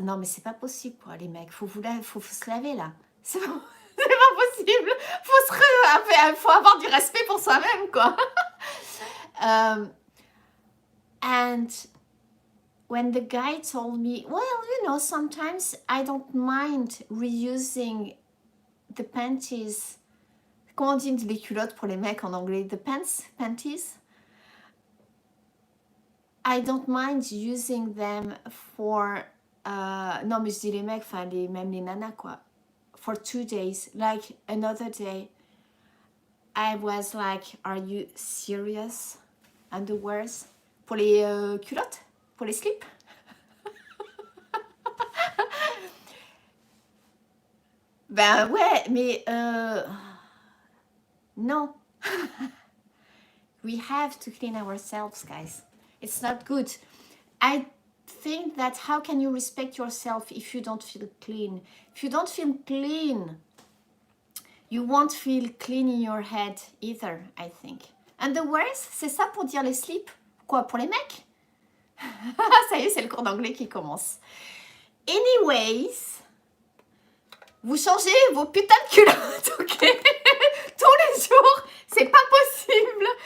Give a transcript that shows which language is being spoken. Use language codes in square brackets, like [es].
[fr] Non, mais c'est pas possible, quoi, les mecs. Faut se laver, là. C'est pas possible. Faut avoir du respect pour soi-même, quoi. [en] And when the guy told me, well, you know, sometimes I don't mind reusing the panties. [fr] Comment on dit les culottes pour les mecs en anglais? [en] The panties. I don't mind using them for... [fr] non, mais je dis les mecs, enfin, même les nanas, quoi. [en] For 2 days. Like, another day, I was like, are you serious? [fr] Underwears? Pour les culottes? Pour les slips? Ben ouais, mais... non. [en] We have to clean ourselves, guys. It's not good. I think that how can you respect yourself if you don't feel clean? If you don't feel clean, you won't feel clean in your head either, I think. And the worst, [fr] c'est ça pour dire les slips? Quoi, pour les mecs? Ça y est, c'est le cours d'anglais qui commence. Anyways, vous changez vos putains de culottes, ok? Tous les jours, c'est pas possible.